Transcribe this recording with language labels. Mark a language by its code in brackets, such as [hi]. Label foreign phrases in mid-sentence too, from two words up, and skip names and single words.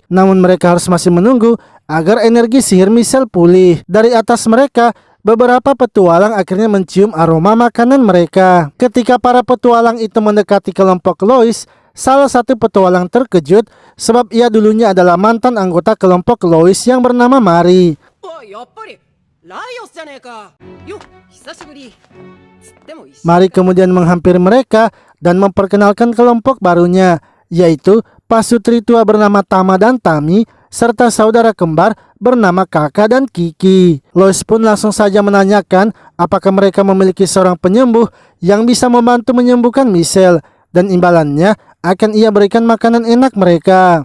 [id] Namun mereka harus masih menunggu agar energi sihir Michelle pulih. Dari atas mereka, beberapa petualang akhirnya mencium aroma makanan mereka. Ketika para petualang itu mendekati kelompok Lois, Salah satu petualang terkejut sebab ia dulunya adalah mantan anggota kelompok Lois yang bernama Mari. [ja] おいやっぱりライオスじゃねえかよ久しぶりつっても一緒 [id] Mari kemudian menghampiri mereka dan memperkenalkan kelompok barunya, yaitu pasutri tua bernama Tama dan Tami, serta saudara kembar bernama Kakak dan Kiki. Lois pun langsung saja menanyakan apakah mereka memiliki seorang penyembuh yang bisa membantu menyembuhkan Michelle, dan imbalannya akan ia berikan makanan enak mereka.